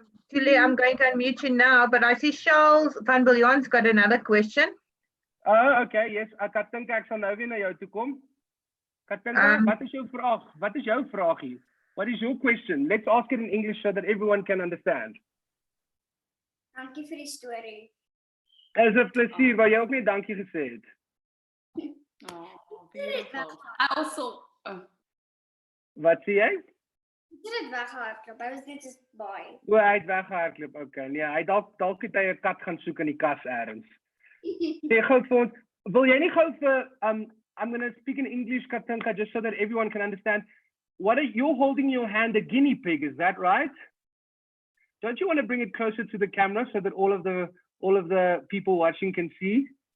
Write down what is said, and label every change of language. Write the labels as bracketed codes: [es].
[en] Tuli, I'm going to unmute you now, but I see Charles van Biljon's got another question. Oh, okay, yes. [af] Katinka, ek sal nou weer na jou toe kom. Katinka, wat is jou vraag? Wat is jou vraagie? [en] What is your question? Let's ask it in English so that everyone can understand. [af] Dankie vir die storie. Is 'n plesier, waar jy ook net dankie gesê het. [en] Oh, beautiful. I also, [af] Wat sê jy? Ek het dit weggehardloop. Hy was net so baie. O, hy het weggehardloop. Okay, nee, hy dalk het hy 'n kat gaan soek in die kas elders. Sê gou vir ons, wil jy nie gou vir [en] I'm going to speak in English, Katinka, just so that everyone can understand. You're holding in your hand a guinea pig, is that right? Don't you want to bring it closer to the camera so that all of the people watching can see?